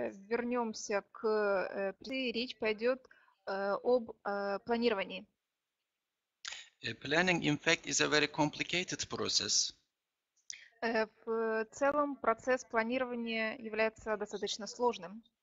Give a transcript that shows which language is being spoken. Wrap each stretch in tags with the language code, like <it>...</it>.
<ru>Вернемся к речь пойдет об планировании.</ru> <en>Planning, in fact, is a very complicated process.</en> <ru>В целом процесс планирования является достаточно сложным.</ru>